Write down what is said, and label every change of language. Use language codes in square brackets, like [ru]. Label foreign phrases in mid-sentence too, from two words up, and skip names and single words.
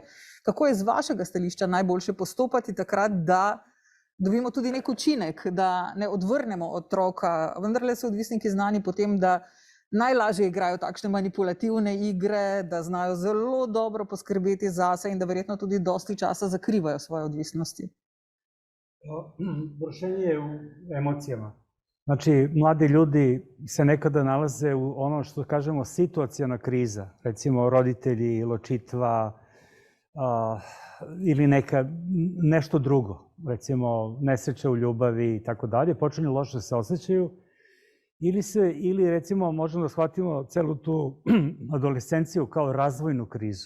[sl] Kako je z vašega stališča najboljše postopati takrat, da dobimo tudi nek učinek, da ne odvrnemo otroka? Vendarle so odvisniki znani potem, da najlažje igrajo takšne manipulativne igre, da znajo zelo dobro poskrbeti zase in da verjetno tudi dosti časa zakrivajo svoje odvisnosti. [sr] Brušenje je u emocijama. Znači, mladi ljudi se nekada nalaze u ono što kažemo situacijona kriza, recimo roditelji, ločitva ili nešto drugo, recimo nesreće u ljubavi i tako dalje, počinju loše se osjećaju ili recimo možemo da shvatimo celu tu adolescenciju kao razvojnu krizu.